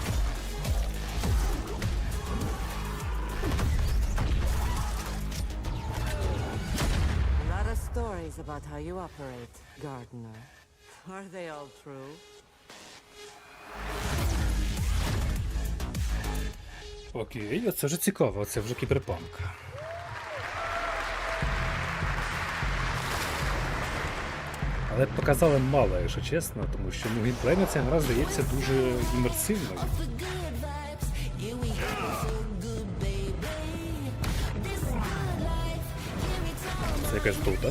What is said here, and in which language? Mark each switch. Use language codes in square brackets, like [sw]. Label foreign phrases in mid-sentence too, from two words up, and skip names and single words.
[en] A lot of stories about how you operate, Gardener. Are they all true? [uk] Окей, це вже цікаво, це вже кіберпанк. Але показали мало, якщо чесно, тому що геймплейна ця гра здається дуже імерсивною. Це якась дота.